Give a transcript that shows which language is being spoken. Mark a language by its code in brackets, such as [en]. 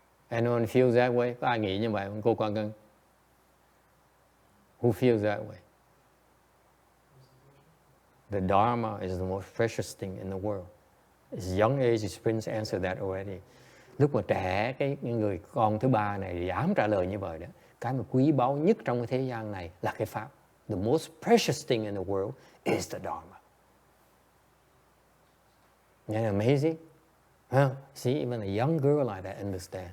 [en] Anyone feels that way? [vi] Có ai nghĩ như vậy không? Cô Quang Ngân? [en] Who feels that way? The Dharma is the most precious thing in the world. It's young age experience answer that already. [vi] Lúc mà trẻ, cái người con thứ ba này dám trả lời như vậy đó. Cái mà quý báu nhất trong cái thế gian này là cái Pháp. [en] The most precious thing in the world is the Dharma. Isn't that amazing? Huh? See, even a young girl like that understand.